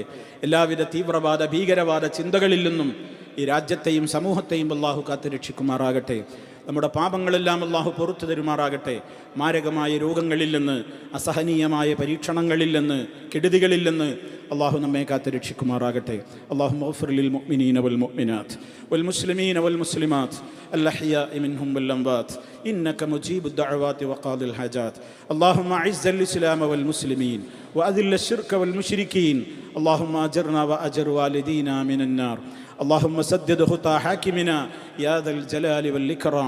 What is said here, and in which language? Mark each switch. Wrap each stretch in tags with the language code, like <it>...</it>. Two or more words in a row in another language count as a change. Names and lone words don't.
<ml>എല്ലാവിധ തീവ്രവാദ ഭീകരവാദ ചിന്തകളിൽ നിന്നും ഈ രാജ്യത്തെയും സമൂഹത്തെയും അല്ലാഹു കാത്തുരക്ഷിക്കുമാറാകട്ടെ. നമ്മുടെ പാപങ്ങളെല്ലാം അല്ലാഹു പുറത്തു തരുമാറാകട്ടെ. മാരകമായ രോഗങ്ങളിൽ നിന്ന്, അസഹനീയമായ പരീക്ഷണങ്ങളിൽ നിന്ന്, കെടുതികളിൽ നിന്ന് അല്ലാഹു നമ്മെ കാത്തുരക്ഷിക്കുമാറാകട്ടെ.</ml> <ar>اللهم اغفر للمؤمنين والمؤمنات والمسلمين والمسلمات الأحياء منهم والأموات إنك مجيب الدعوات وقاضي الحاجات. اللهم أعز الإسلام والمسلمين وأذل الشرك والمشركين. اللهم أجرنا وأجر والدينا من النار. اللهم سدد خطى حاكمنا يا ذا الجلال والإكرام.</ar>